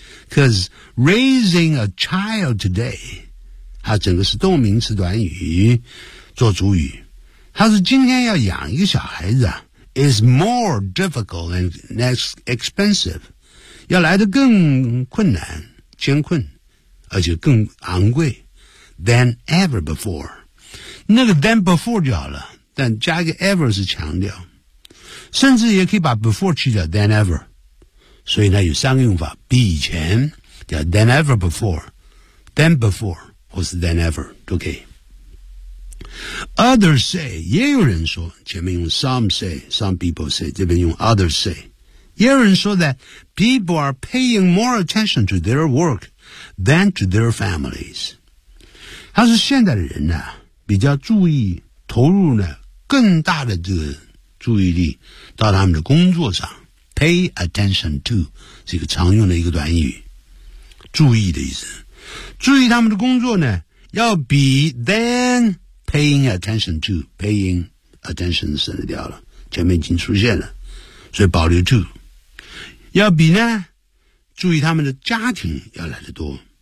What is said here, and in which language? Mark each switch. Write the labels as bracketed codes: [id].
[zh] cause, raising a child today, 它整个是动名词短语做主语，它是今天要养一个小孩子啊 [en] is more difficult and expensive, [zh] 要来得更困难艰困而且更昂贵 [en] than ever before, [zh] 那个 [en] than before [zh] 就好了，但加一个 ever 是强调，甚至也可以把 before 去掉 [en] than ever, [zh] 所以呢有三个用法，比以前叫 [en] than ever before, [zh] than beforewas than ever, okay. [en] Others say, [zh] 也有人说，前面用 [en] some say, some people say, [zh] 这边用 [en] others say, [zh] 也有人说 [en] that people are paying more attention to their work than to their families. [zh] 他说现在的人呢、啊、比较注意投入呢更大的这个注意力到他们的工作上。 [en] Pay attention to, [zh] 是一个常用的一个短语。注意的意思。注意他们的工作呢要比 [en] than paying attention to, paying attention [zh] 省得掉了，前面已经出现了，所以保留 to, 要比呢注意他们的家庭要来得多。